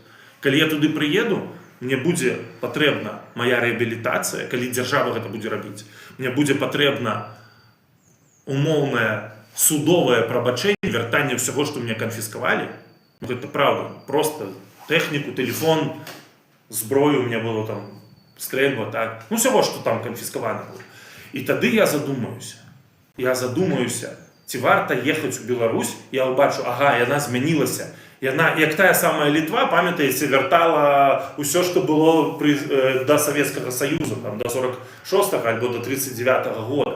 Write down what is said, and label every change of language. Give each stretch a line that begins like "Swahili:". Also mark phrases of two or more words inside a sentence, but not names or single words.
Ukrainian: Коли я туди приїду, мені буде потрібна моя реабілітація, коли держава це буде робити. Мені буде потрібна умовне судове пробачення, вертання всього, що мені конфіскували. Ну,
Belarusian: гэта правда. Просто тэхніку, телефон, зброю
Russian: у меня было там, стрельба,
Belarusian: так.
Russian: Ну, всего, что там конфисковано было.
Belarusian: І тады я задумаюся, ці варта ехаць у Беларусь, я ўбачу, ага, яна змянілася. Яна, як тая самая Літва, памятаеце, вяртала ўсё, што было да Савецкага Саюза, там, до 46-го альбо до 39-го года.